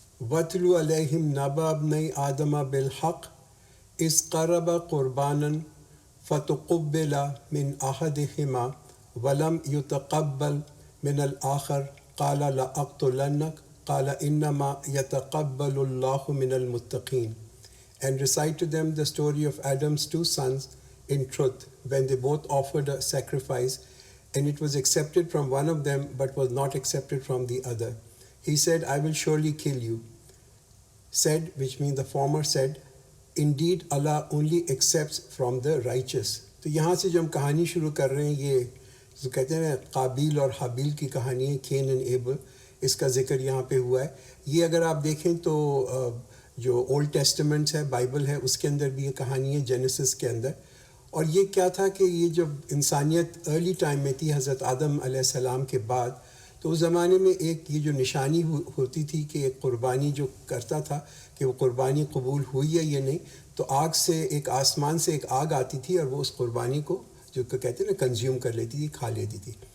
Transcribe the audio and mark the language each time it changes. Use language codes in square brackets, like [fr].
[ar] وَاتْلُ عَلَيْهِمْ نَبَأَ ابْنَيْ آدَمَ بِالْحَقِّ إِذْ قَرَّبَا قُرْبَانًا فَتُقُبِّلَ مِنْ أَحَدِهِمَا وَلَمْ يُتَقَبَّلْ مِنَ الْآخَرِ قَالَ لَأَقْتُلَنَّكَ قَالَ إِنَّمَا يَتَقَبَّلُ اللَّهُ مِنَ الْمُتَّقِينَ. [en] And recite to them the story of Adam's two sons in truth, when they both offered a sacrifice, and it was accepted from one of them but was not accepted from the other. He said, I will surely kill you. Said, which means the former said, Indeed Allah only accepts from the righteous. [ur] تو یہاں سے جو ہم کہانی شروع کر رہے ہیں، یہ جو کہتے ہیں قابیل اور حابیل کی کہانی ہے، کین اینڈ ایبل، اس کا ذکر یہاں پہ ہوا ہے۔ یہ اگر آپ دیکھیں تو جو اولڈ ٹیسٹمنٹس ہے، بائبل ہے، اس کے اندر بھی یہ کہانی ہے، جینیسس کے اندر۔ اور یہ کیا تھا کہ یہ جب انسانیت ارلی ٹائم میں تھی، حضرت آدم علیہ السلام کے بعد، تو اس زمانے میں ایک یہ جو نشانی ہوتی تھی کہ ایک قربانی جو کرتا تھا کہ وہ قربانی قبول ہوئی ہے یا نہیں، تو آگ سے، ایک آسمان سے ایک آگ آتی تھی اور وہ اس قربانی کو جو کہتے ہیں نا کنزیوم کر لیتی تھی، کھا لیتی تھی۔